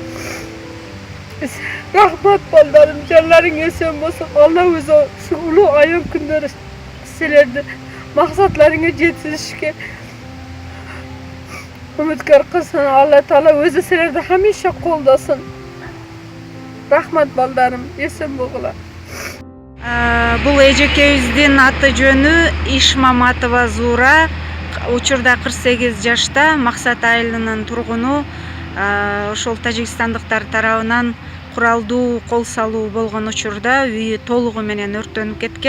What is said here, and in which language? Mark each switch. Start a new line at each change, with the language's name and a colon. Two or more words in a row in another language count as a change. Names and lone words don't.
Uzbek: Rahmat ballarım, canlaring esen bo'lsin. Alloh o'zi shu ulug' ayom kunlari sizlarni maqsadlaringga yetkazishga umidkor qilsin. Alloh taolo o'zi sizlarni hamisha qo'ldasin. Rahmat ballarım, esen bo'linglar.
Kyrgyz: Бул эжекебиздин аты жөнү Ишмаматова Зура, учурда 48 жашта, Максат айылынын тургуну. Ошол тажикстандыктар тарабынан куралдуу кол салуу болгон учурда үйү толугу менен өрттөнүп кеткен.